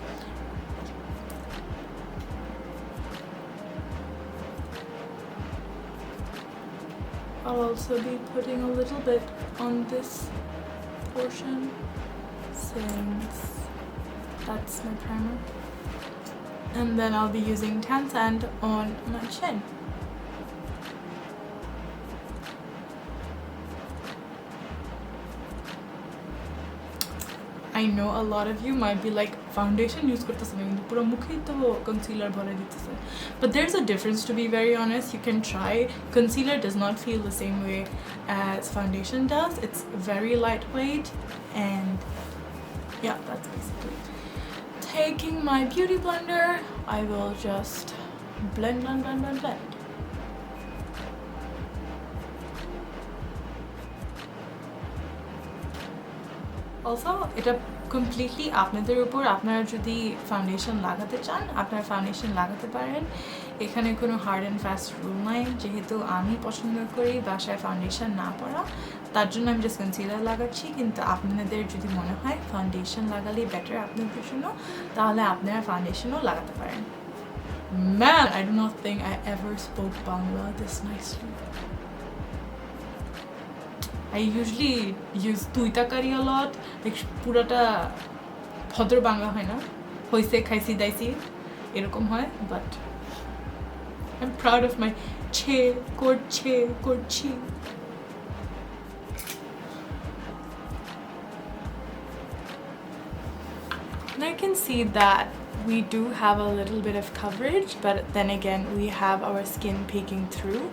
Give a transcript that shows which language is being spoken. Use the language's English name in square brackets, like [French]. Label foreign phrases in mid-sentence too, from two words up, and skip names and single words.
[English] I'll also be putting a little bit on this portion since that's my primer. And then I'll be using Tan Sand on my chin. I know a lot of you might be like, [Bangla] ফাউন্ডেশন ইউজ করতেছে না কিন্তু পুরা মুখেই তো কনসিলার ভরে দিতেছে. [English] But there's a difference, to be very honest. You can try. Concealer does not feel the same way as foundation does. It's very lightweight, and yeah, that's basically it. Taking my beauty blender, I will just blend. Also, [Bangla] এটা completely আপনাদের উপর, আপনারা যদি ফাউন্ডেশন লাগাতে চান আপনারা ফাউন্ডেশন লাগাতে পারেন। এখানে কোনো [English] hard and fast rule [Bangla] নাই। যেহেতু আমি পছন্দ করি বাসায় ফাউন্ডেশন না পরা, তার জন্য আমি [English] just concealer [Bangla] লাগাচ্ছি। কিন্তু আপনাদের যদি মনে হয় ফাউন্ডেশন লাগালেই বেটার আপনাদের জন্য, তাহলে আপনারা ফাউন্ডেশনও লাগাতে পারেন। [English] Man, I do not think I ever spoke Bangla this nicely. I usually use tuitakari a lot, like [Bangla] পুরাটা ভদ্র বাংলা হয় না, হইসে খাইসি দাইসি এরকম হয়, [English] but I'm proud of my che korchi. And I can see that we do have a little bit of coverage, but then again we have our skin peeking through.